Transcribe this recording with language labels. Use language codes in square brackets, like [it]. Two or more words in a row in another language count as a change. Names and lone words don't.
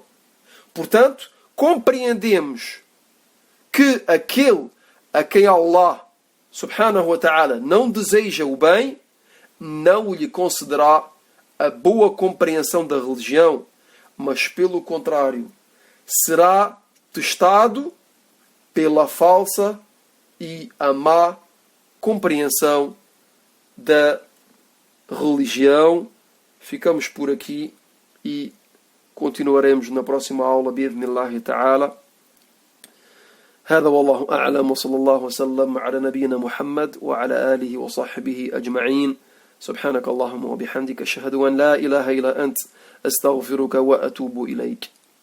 [pt] Portanto, compreendemos que aquele a quem Allah [ar] سبحانه وتعالى [pt] não deseja o bem, não lhe concederá a boa compreensão da religião, mas pelo contrário, será testado pela falsa e a má compreensão da religião. Ficamos por aqui e continuaremos na próxima aula, [ar] بإذن الله تعالى. هذا والله أعلم وصلى الله وسلم على نبينا محمد وعلى آله وصحبه أجمعين. سبحانك اللهم وبحمدك أشهد أن لا إله إلا أنت أستغفرك وأتوب إليك.